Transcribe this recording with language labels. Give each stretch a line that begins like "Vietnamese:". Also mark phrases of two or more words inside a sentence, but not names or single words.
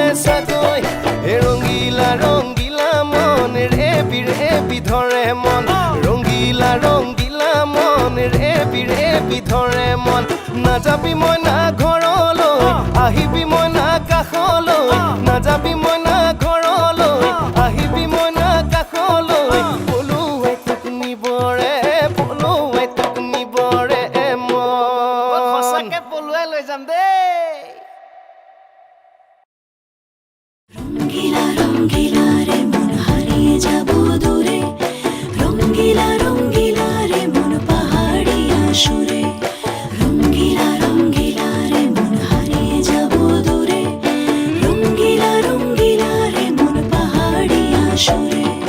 Assamese: চাগৈ হে ৰঙিলা ৰঙিলা মন ৰেবি ৰেবি ধৰে মন ৰঙিলা ৰঙিলা মন ৰেবি ৰেবি ধৰে মন নাযাবি মই না ঘৰলৈ আহিবি মই না কাষলৈ নাযাবি মই না ঘৰলৈ আহিবি মই না কাষলৈ পলুৱাই তোক নিবৰে মই সঁচাকে পলুৱাই লৈ যাম দেই
Bangla: রঙ্গিলা রঙ্গিলা রে মন হারিয়ে যাব দূরে রঙ্গিলা রঙ্গিলা রে মন পাহাড়িয়া সুরে রঙ্গিলা রঙ্গিলা রে মন হারিয়ে যাব দূরে রঙ্গিলা রঙ্গিলা রে মন পাহাড়িয়া সুরে